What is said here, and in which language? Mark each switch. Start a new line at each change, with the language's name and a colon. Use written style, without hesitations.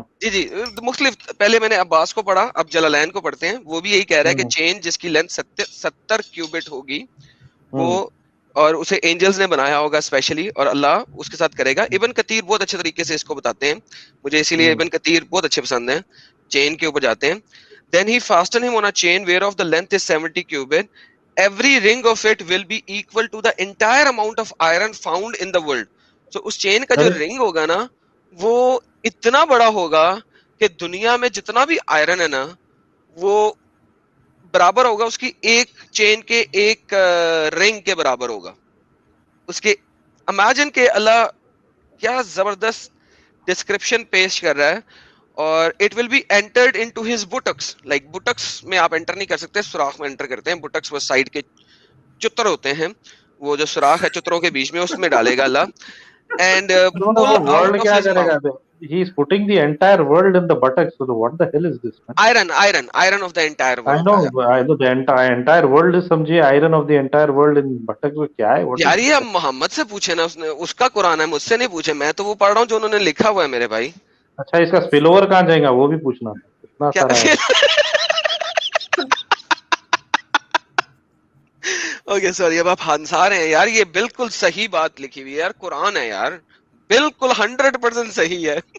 Hindi: जी मुख्तलिफ, पहले मैंने अब्बास को पढ़ा, अब जलालैन को पढ़ते हैं. वो भी यही कह रहा है कि चेन जिसकी लेंथ 70 क्यूबिट होगी वो, और उसे एंजल्स ने बनाया होगा स्पेशली, और अल्लाह उसके साथ करेगा. इब्न कतीर बहुत अच्छे तरीके से इसको बताते हैं, मुझे इसीलिए इब्न कतीर बहुत अच्छे पसंद हैं. चेन के ऊपर जाते हैं.
English: Then he fastened him on a chain whereof the length is 70 cubit. Every ring of it will be equal to the entire amount of iron found in the world.
Hindi: So उस chain का जो ring होगा ना वो इतना बड़ा होगा कि दुनिया में जितना भी आयरन है ना वो बराबर होगा उसकी एक चेन के एक रिंग के बराबर होगा उसके. इमेजिन के अल्लाह क्या जबरदस्त डिस्क्रिप्शन पेश कर रहा है. और
English: it will be entered into his buttocks,
Hindi: like बुटक्स में आप एंटर नहीं कर सकते, सुराख में एंटर करते हैं। बुटक्स वो साइड के चुतर होते हैं, वो जो सुराख है चुतरों के बीच में, उसमें डालेगा अल्लाह। एंड वर्ल्ड क्या करेगा?
English: He is putting the entire world in the buttocks. So what the hell is this, man? Iron of the entire world. I know the entire world is, समझिए, iron of the entire world in buttocks
Hindi: में क्या है? यार ये अब मोहम्मद से पूछे ना, उसने, उसका कुरान है, मुझसे नहीं पूछे, मैं तो वो पढ़ रहा हूँ जो उन्होंने लिखा हुआ है मेरे भाई। अच्छा, इसका स्पिल ओवर कहाँ जाएगा वो भी पूछना, इतना सारा है। ओके सॉरी, अब आप हंसा रहे हैं यार, ये बिल्कुल सही बात लिखी हुई है यार, कुरान है यार, बिल्कुल 100% सही है।